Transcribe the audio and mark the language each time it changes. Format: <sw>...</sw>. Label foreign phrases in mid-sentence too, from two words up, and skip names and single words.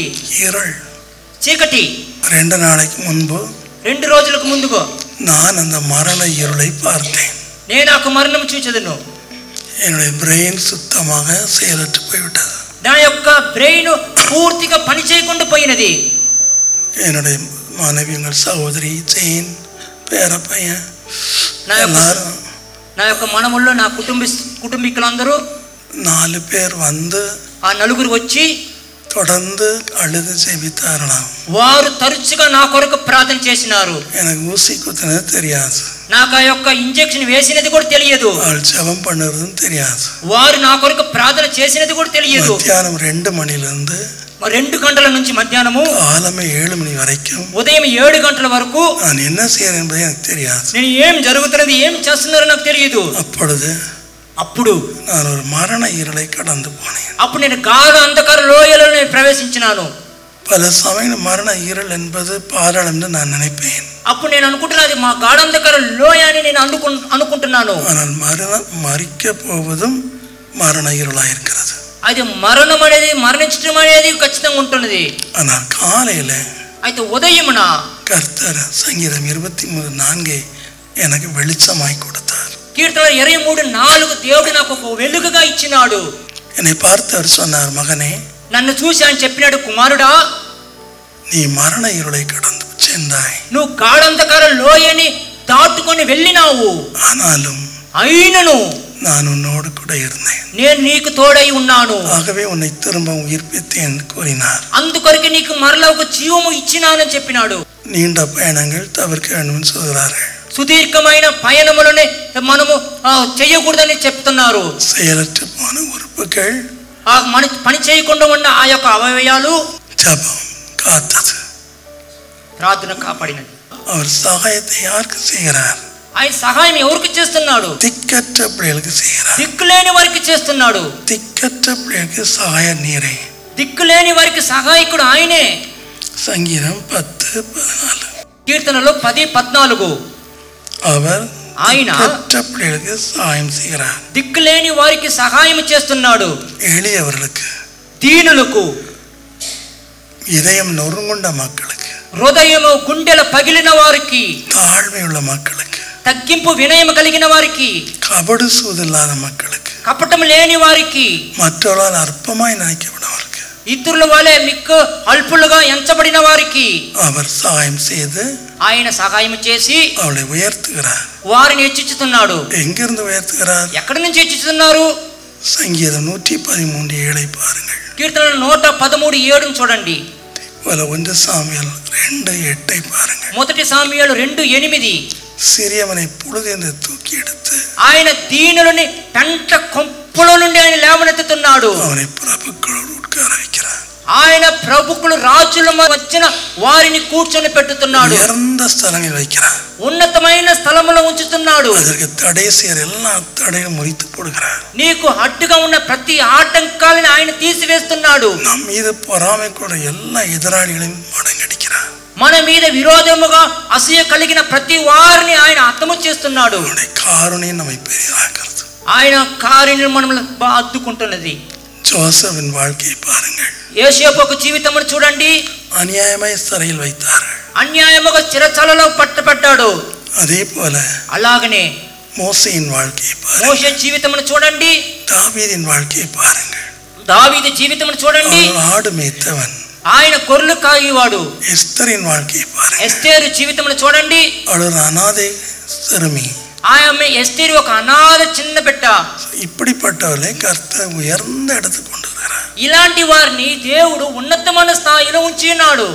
<ta>இருள்,</ta> <te>చీకటి.</te> <ta>2 நாளைக்கு முன்பு</ta> <te>2 రోజులకు ముందుగా</te> <ta>நான் அந்த மரண இருளை பார்த்தேன்.</ta> <te>నేను ఆ మరణం చూచెదను.</te> <ta>என்னுடைய பிரெயின் சுத்தமாக செயலற்று போய்விட்டது.</ta> <te>నా యొక్క బ్రెయిన్ పూర్తిగా పని చేయకుండా పోయినది.</te> <ta>என்னுடைய மனைவி, உங்கள் சகோதரி, ஜெயின், பேரப்பையன்,</ta> <te>నా యొక్క మనముల్లో నా కుటుంబీకులందరూ</te> <ta>4 பேர் வந்து</ta> <te>ఆ నలుగురు వచ్చి</te> <ta>தொடர்ந்து அழுது ஜெபித்தார்களாம்.</ta> <te>వారు తరచుగా నా కొరకు ప్రార్థన చేసినారు.</te> <ta>எனக்கு ஊசி குத்தினது தெரியாது.</ta> <te>నాకు ఆ యొక్క ఇంజెక్షన్ వేసినది కూడా తెలియదు. వాళ్ళు జపం</te> <ta>பண்ணுறதும் தெரியாது.</ta> <te>వారు నా కొరకు ప్రార్థన చేసినది కూడా తెలియదు.</te> <ta>మధ్యాహ్నం 2 மணிலிருந்து</ta> <te>2 గంటల నుంచి మధ్యాహ్నము</te> <ta>కాలమే 7 மணி வரைக்கும்,</ta> <te>ఉదయం 7 గంటల వరకు</te> <ta>நான் என்ன செய்யறேன் என்பது எனக்கு தெரியாது.</ta> <te>నేను ఏం జరుగుతున్నది, ఏం చేస్తున్నారో నాకు తెలియదు. అప్పుడు</te> <ta>நான் ஒரு மரண இருளை கடந்து போனேன்.</ta> <te>అప్పుడు నేను గాఢ అంధకార లోయలో ప్రవేశించినాను.</te> <ta>பல சமயம் மரண இருள் என்பது பாதாளம் என்று நான் நினைப்பேன்.</ta> <te>అప్పుడు నేను అనుకుంటున్నది మా గాఢ అంధకార లోయ అని నేను అనుకుంటున్నాను.</te> <ta>ஆனால் மறிக்க போவதும் மரண இருளாக இருக்கிறது.</ta> <te>అది మరణం అనేది, మరణించడం అనేది ఖచ్చితంగా ఉంటున్నది.</te> <ta>ஆனால் காலையில</ta> <te>అయితే ఉదయమున</te> <ta>கர்த்தர் సంగీతం 23:4 எனக்கு வெளிச்சமாய் கொடுத்தார்.</ta> <te>కీర్తన 23:4 దేవుడు నాకు ఒక వెలుగుగా ఇచ్చినాడు.</te> <ta>என்னை பார்த்து அவர் சொன்னார், மகனே,</ta> <te>నన్ను చూసి ఆయన చెప్పినాడు, కుమారుడా,</te> <ta>நீ மரண இருளை கடந்து சென்றாய்.</ta> <te>నువ్వు గాఢంధకార లోయని దాటుకొని వెళ్ళినావు.</te> <ta>ஆனாலும்</ta> <te>అయినను</te> <ta>நான் உன்னோடு கூட இருந்தேன்.</ta> <te>నేను నీకు తోడై ఉన్నాను.</te> <ta>ஆகவே உன்னை திரும்ப உயிர்ப்பித்தேன் கூறினார்.</ta> <te>అందుకొరకు నీకు మరలా ఒక జీవము ఇచ్చినానని చెప్పినాడు.</te> <ta>நீண்ட பயணங்கள் தவிர்க்க வேண்டும் சொல்கிறார்கள்.</ta> <te>సుదీర్ఘమైన పయనములని మనము చేయకూడదని చెప్తున్నారు.</te> <ta>செயலற்று போன உறுப்புகள்,</ta> <te>పని చేయకుండా ఉన్న ఆ యొక్క అవయవాలు</te> <ta>ஜெபம் காத்தது,</ta> <te>ప్రార్థన కాపాడినది.</te> <ta>அவர் సహాయத்தை யாருக்கு செய்கிறார்?</ta> <te>ఆయన సహాయం ఎవరికి చేస్తున్నాడు?</te> <ta>திக்கற்ற பிள்ளைகளுக்கு செய்கிறார்.</ta> <te>దిక్కులేని వారికి చేస్తున్నాడు.</te> <ta>திக்கற்ற பிள்ளைகளுக்கு சகாய நீரே.</ta> <te>దిక్కులేని వారికి సహాయకుడు ఆయనే.</te> <ta>సంగీతం 10:14.</ta> <te>కీర్తనలో 10:14</te> <ta>அவர்</ta> <te>ఆయన</te> <ta>திக்கற்ற பிள்ளைகளுக்கு சகாயம் செய்கிறார்.</ta> <te>దిక్కులేని వారికి సహాయం చేస్తున్నాడు.</te> <ta>எளியவர்களுக்கு,</ta> <te>దీనులకు,</te> <ta>இதயம் நொறுங்குண்ட மக்களுக்கு,</ta> <te>హృదయము గుండెల పగిలిన వారికి,</te> <ta>தாழ்மையுள்ள மக்களுக்கு,</ta> <te>తగ్గింపు వినయం కలిగిన వారికి,</te> <ta>கபடு சூதில்லாத மக்களுக்கு,</ta> <te>కపటం లేని వారికి,</te> <ta>மற்றவர்களால் அற்பமாய் நினைக்கப்பட்டவர்களுக்கு,</ta> <te>ఇతరుల వలె మిక్కు అల్పులుగా ఎంచబడిన వారికి</te> <ta>அவர் சகாயம் செய்து</ta> <te>ఆయన సహాయం చేసి</te> <ta>அவளை உயர்த்துகிறார்.</ta> <te>వారిని హెచ్చించుతున్నాడు.</te> <ta>எங்கிருந்து உயர்த்துகிறார்?</ta> <te>ఎక్కడి నుంచి హెచ్చించుతున్నారు?</te> <ta>సంగీతం 113:7 பாருங்கள்.</ta> <te>కీర్తన 113:7 చూడండి.</te> <ta>1 சாமுவேல் 2:8 பாருங்கள்.</ta> <te>1 సాముయేలు 2:8</te> <ta>சிறியவனை புழுதிந்து தூக்கி எடுத்து</ta> <te>ఆయన దీనులని పెంట కొంపుల నుండి ఆయన లేవనెత్తుతున్నాడు.</te> <ta>அவனை பிரபுக்களோடு உட்கார வைக்கிறார்.</ta> <te>ఆయన ప్రభుకులు రాజుల వచ్చిన వారిని కూర్చొని పెట్టుతున్నాడు.</te> <ta>உயர்ந்த ஸ்தலங்களில் வைக்கிறார்.</ta> <te>ఉన్నతమైన స్థలములో ఉంచుతున్నాడు.</te> <ta>அதற்கு தடை செய்யற எல்லா தடையும் முறித்து போடுகிறார்.</ta> <te>నీకు అడ్డుగా ఉన్న ప్రతి ఆటంకాలను ఆయన తీసివేస్తున్నాడు.</te> <ta>நம் மீது பொறாமை கூட எல்லா எதிராளிகளையும் மடங்கடிக்கிறார்.</ta> <te>మన మీద విరోధముగా అసూయ కలిగిన ప్రతి వారిని ఆయన అంతము చేస్తున్నాడు.</te> <ta>அவருடைய காருண்யம் நம்மை பெரிதாக்குறது.</ta> <te>ఆయన కారుణ్యం మనల్ని అద్దుకుంటున్నది.</te> <ta>ஜோசப்பின் வாழ்க்கையை பாருங்கள்.</ta> <te>యోసేపు జీవితమును చూడండి.</te> <ta>அநியாயமாய் சிறையில் வைத்தார்கள்.</ta> <te>అన్యాయముగా చిరచాలలో పట్టబడ్డాడు.</te> <ta>அதே போல</ta> <te>అలాగనే</te> <ta>மோசேயின் வாழ்க்கையை பாருங்கள்.</ta> <te>మోషే జీవితమును చూడండి.</te> <ta>தாவீதின் வாழ்க்கையை பாருங்கள்.</ta> <te>దావీదు జీవితమును చూడండి.</te> <ta>ஆடு மேய்த்தவன்.</ta> <te>ఆయన గొర్రెలు కాయువాడు.</te> <ta>எஸ்தரின் வாழ்க்கையை பாருங்கள்.</ta> <te>ఎస్తేరు జీవితమును చూడండి.</te> <ta>அவள் அனாதை சிறுமி.</ta> <te>ఆమె ఎస్తేరు ఒక అనాథ చిన్న బిడ్డ.</te> <ta>இப்படிப்பட்டவர்களை கர்த்தர் உயர்ந்த இடத்துக்கு கொண்டு வரார்.</ta> <te>ఇలాంటి వారిని దేవుడు ఉన్నతమైన స్థాయిలో ఉంచినాడు.</te>